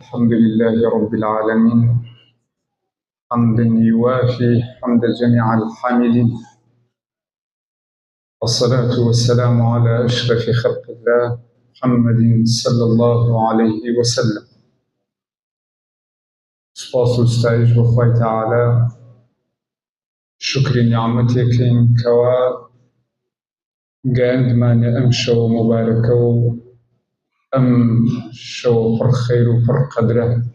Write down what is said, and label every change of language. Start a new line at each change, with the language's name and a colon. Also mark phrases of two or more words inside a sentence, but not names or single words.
Arabic: الحمد لله رب العالمين حمدا يوافي حمد جميع الحامدين، والصلاة والسلام على أشرف خلق الله محمد صلى الله عليه وسلم.
Central Kurdish: سپاس و ستایش بۆ خوای تعالی، شکری نیعمەتێکین کەوا گەیاندمانێ ئەم شەوە مبارەکە و ئەم شەوە پڕ خەیر و پڕ قەدرە.